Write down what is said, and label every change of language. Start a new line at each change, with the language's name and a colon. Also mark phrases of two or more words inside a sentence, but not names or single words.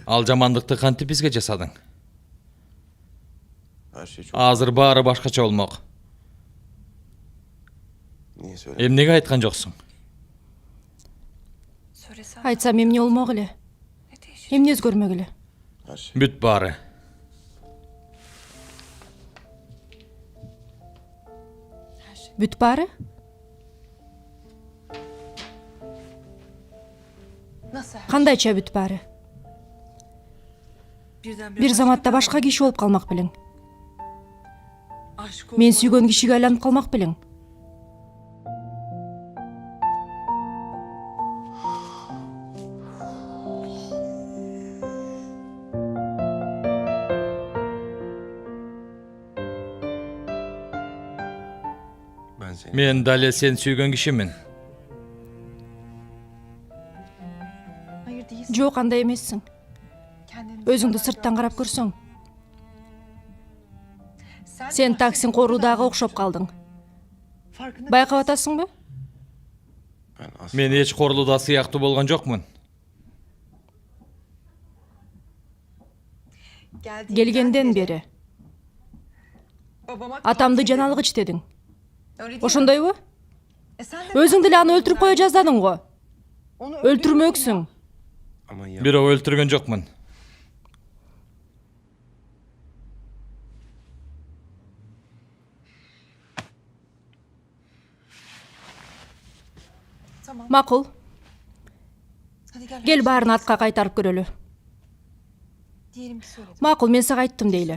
Kyrgyz: Ал жамандыкты кантип бизге жасадың?
Turkish: Her şey çok...
Kyrgyz: Азыр баары башкача болмок.
Turkish: Niye söyle?
Kyrgyz: Эмнеге айткан жоксуң? Айтсам эмне болмок эле? Эмне өзгөрмөк эле?
Turkish: Her şey.
Kyrgyz: Бүт баары. Бүт баары? Кандайча бүт баары? Бир заматта башка киши болуп калмак белең. Мен сүйгөн кишиге айланып калмак белең.
Turkish: Ben seni...
Kyrgyz: Мен дале сен сүйгөн кишимин. Жок, андай эмессиң. Өзүңдү сырттан карап көрсөң. Сен таксин коруудагы окшоп калдың. Байкап атасыңбы?
Turkish: Ben asla...
Kyrgyz: Мен эч корулуда сыяктуу болгон жокмун. Келгенден бери атамды жаналгыч дедиң. Ошондойбу? Өзүң деле аны өлтүрүп кое жаздадың го. Өлтүрмөксүң.
Turkish: Ama ya...
Kyrgyz: Бирок өлтүргөн жокмун. Макул. Кел баарын артка кайтарып көрөлү. Макул, мен сага айттым дейли.